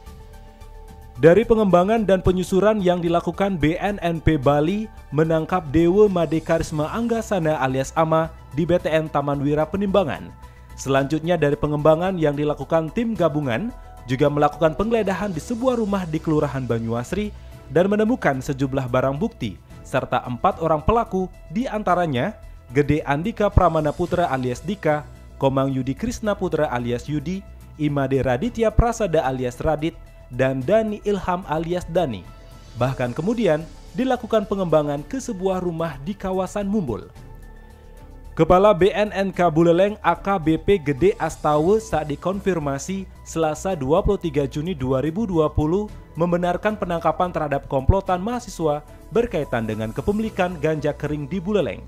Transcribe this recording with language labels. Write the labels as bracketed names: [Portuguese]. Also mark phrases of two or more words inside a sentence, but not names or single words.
[Indonesian] Dari pengembangan dan penyusuran yang dilakukan, BNNP Bali menangkap Dewa Made Karisma Anggasana alias Ama di BTN Taman Wira Penimbangan. Selanjutnya dari pengembangan yang dilakukan tim gabungan juga melakukan penggeledahan di sebuah rumah di Kelurahan Banyuasri dan menemukan sejumlah barang bukti serta 4 orang pelaku, diantaranya Gede Andika Pramana Putra alias Dika, Komang Yudi Krisna Putra alias Yudi, Imade Raditya Prasada alias Radit, dan Dani Ilham alias Dani. Bahkan kemudian dilakukan pengembangan ke sebuah rumah di kawasan Mumbul. Kepala BNNK Buleleng AKBP Gede Astawe saat dikonfirmasi Selasa 23 Juni 2020 membenarkan penangkapan terhadap komplotan mahasiswa berkaitan dengan kepemilikan ganja kering di Buleleng.